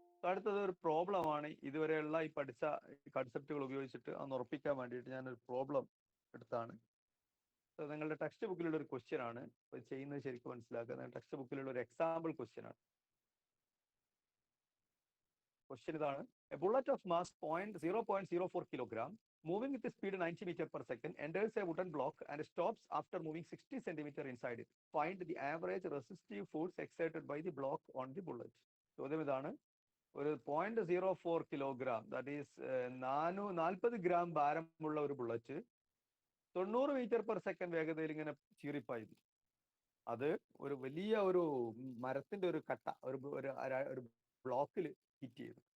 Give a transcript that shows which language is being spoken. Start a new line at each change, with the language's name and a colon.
Malayalam: അടുത്തത് ഒരു പ്രോബ്ലം ആണ്. ഇതുവരെയുള്ള ഈ പഠിച്ച കൺസെപ്റ്റുകൾ ഉപയോഗിച്ചിട്ട് അന്ന് ഉറപ്പിക്കാൻ വേണ്ടിയിട്ട് ഞാനൊരു പ്രോബ്ലം എടുത്താണ്. നിങ്ങളുടെ ടെക്സ്റ്റ് ബുക്കിലുള്ള ഒരു ക്വസ്റ്റ്യൻ ആണ്. ചെയ്യുന്നത് ശരിക്കും മനസ്സിലാക്കുക. ടെക്സ്റ്റ് ബുക്കിലുള്ള ഒരു എക്സാമ്പിൾ ക്വസ്റ്റ്യൻ ആണ്.
English: Question ഇതാണ്: a bullet of mass 0.04 kilogram moving with the speed 90 meter per second enters a wooden block and stops after moving 60 centimeter inside it. Find the average resistive force exerted by the block on the bullet.
Malayalam: ചോദ്യം ഇതാണ്: ഒരു 0.04 kilogram, that is 40 gram ഭാരമുള്ള ഒരു bullet 90 metre per second വേഗതയിൽ ഇങ്ങനെ ചീറിപ്പായുന്നു. അത് ഒരു വലിയ ഒരു മരത്തിന്റെ ഒരു കട്ട ഒരു ബ്ലോക്കിൽ ഹിറ്റ് ചെയ്തു.